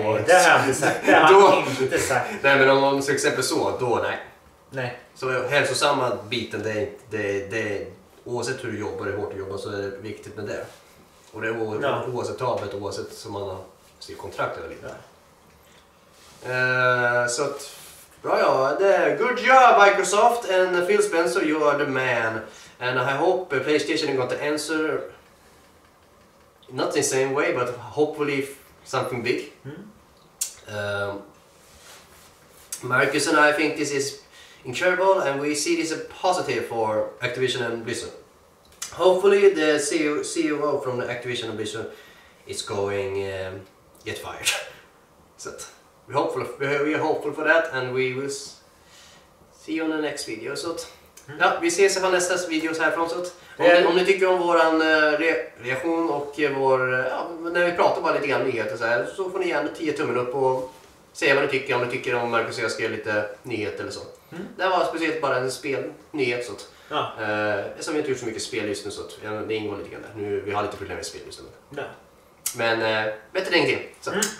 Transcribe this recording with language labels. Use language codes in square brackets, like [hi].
[sv] Nej, det har jag inte sagt. Det har han inte sagt. Nej, men om till exempel då nej. Nej. Så hälsosamma biten, det oavsett hur du jobbar, hur hårt du jobbar, så är det viktigt med det. Och det är oacceptabelt oavsett som man har skrivit kontrakt eller inte. Så att... [en] good job Microsoft and Phil Spencer, you are the man. And I hope PlayStation is going to answer, not in the same way, but hopefully something big. Marcus and I think this is incredible, and we see this as positive for Activision and Blizzard. Hopefully the CEO from the Activision and Blizzard is going get fired. So we are hopeful for that, and we will see you on the next video. [sv] So ja, vi ses på nästa videos härifrån. Så om ni tycker om våran reaktion och när vi pratar bara lite grann nyheter så här, så får ni gärna 10 tummen upp och säga vad ni tycker, om ni tycker om Marcus och jag ska göra lite nyheter eller så. Det här var speciellt bara en spelnyhet så att, som vi inte gjort så mycket spel just nu, så att det ingår lite grann där. Nu vi har lite problem med spel just nu. Men bättre än ingenting. Så.